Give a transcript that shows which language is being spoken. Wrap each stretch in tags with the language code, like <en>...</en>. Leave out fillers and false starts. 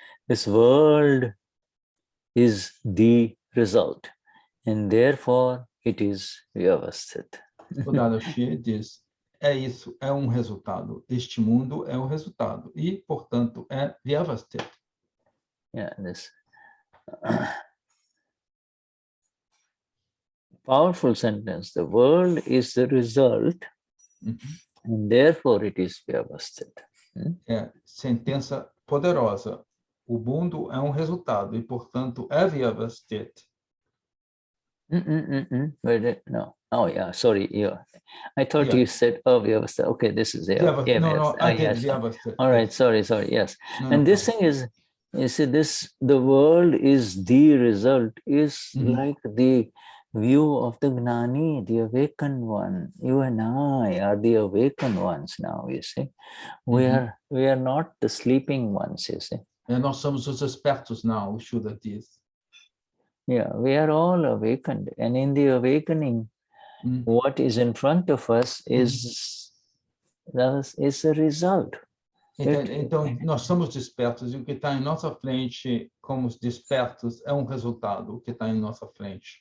<en>This world is the result, and therefore it is Vyavasthit.</en> <pt>O Dadashri diz, é isso, é um resultado. Este mundo é um resultado e, portanto, é Vyavasthit.</pt> <en>Yeah, this powerful sentence. The world is the result, and therefore it is Vyavasthit.</en> <pt>É, sentença poderosa. O mundo é um resultado e, portanto, é Vyavasthit.</pt> <en>No. Oh, yeah. Sorry. Yeah. I thought you said, oh, Vyavasthit. Okay, this is Vyavasthit. No, I did yes. Vyavasthit. All right. Yes. Sorry. Yes. No, and this thing is, you see, the world is the result, is like the view of the Gnani, the awakened one. You and I are the awakened ones now, you see. We are not the sleeping ones, you see.</en> <pt>Nós somos os espertos</pt> <en>now,</en> <pt>o Shuddha diz.</pt> <en>Yeah, we are all awakened. And in the awakening, what is in front of us is a result.</en> <pt>Então, nós somos despertos e o que está em nossa frente, como os despertos, é um resultado, o que está em nossa frente.</pt>